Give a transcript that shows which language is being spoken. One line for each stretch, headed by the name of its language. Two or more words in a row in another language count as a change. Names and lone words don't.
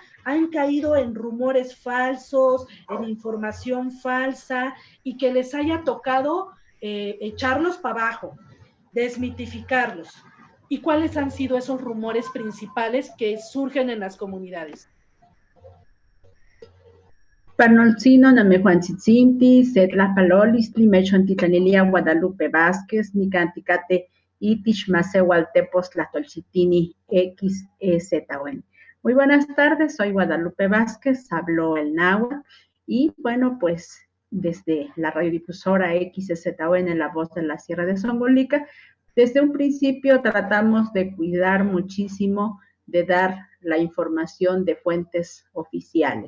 Spanish: ¿Han caído en rumores falsos, en información falsa y que les haya tocado echarlos para abajo, desmitificarlos? ¿Y cuáles han sido esos rumores principales que surgen en las comunidades?
Nahuatl languages: Panolcino, Namejuantzitzinti, Setla Palolistli, Mechontitlanilia, Guadalupe Vázquez, Nicanticate, Itish Masewaltepos, Tlachtolchitini, XEZN.
Spanish: Muy buenas tardes, soy Guadalupe Vázquez, hablo el náhuatl y bueno, pues desde la radiodifusora XEZN, La Voz de la Sierra de Zongolica, desde un principio tratamos de cuidar muchísimo de dar la información de fuentes oficiales.